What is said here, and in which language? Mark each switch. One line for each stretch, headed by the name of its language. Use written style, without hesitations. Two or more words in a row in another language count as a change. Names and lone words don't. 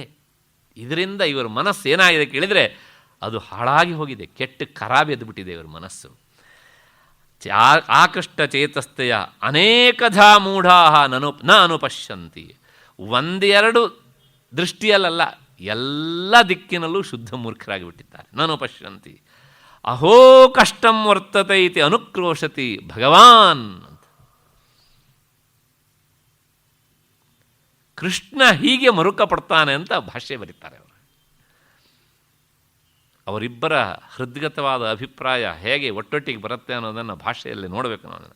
Kannada: ಇದರಿಂದ ಇವರ ಮನಸ್ಸು ಏನಾಗಿದೆ ಕೇಳಿದರೆ ಅದು ಹಾಳಾಗಿ ಹೋಗಿದೆ, ಕೆಟ್ಟ ಖರಾಬ್ ಎದ್ದುಬಿಟ್ಟಿದೆ ಇವರ ಮನಸ್ಸು.
Sanskrit: ಆಕೃಷ್ಟ ಚೇತಸ್ಥೆಯ ಅನೇಕಧಾ ಮೂಢಾ ನ ಅನುಪಶ್ಯಂತಿ.
Kannada: 1-2 ದೃಷ್ಟಿಯಲ್ಲ, ಎಲ್ಲ ದಿಕ್ಕಿನಲ್ಲೂ ಶುದ್ಧ ಮೂರ್ಖರಾಗಿ ಬಿಟ್ಟಿದ್ದಾರೆ.
Sanskrit: ನನುಪಶ್ಯಂತಿ ಅಹೋ ಕಷ್ಟಂ ವರ್ತತೆ ಇತಿ ಅನುಕ್ರೋಶತಿ ಭಗವಾನ್ ಅಂತ.
Kannada: ಕೃಷ್ಣ ಹೀಗೆ ಮರುಕ ಪಡ್ತಾನೆ ಅಂತ ಭಾಷ್ಯ ಬರೀತಾರೆ ಅವರು. ಅವರಿಬ್ಬರ ಹೃದ್ಗತವಾದ ಅಭಿಪ್ರಾಯ ಹೇಗೆ ಒಟ್ಟೊಟ್ಟಿಗೆ ಬರುತ್ತೆ ಅನ್ನೋದನ್ನು ಭಾಷೆಯಲ್ಲಿ ನೋಡಬೇಕು ನಾವು.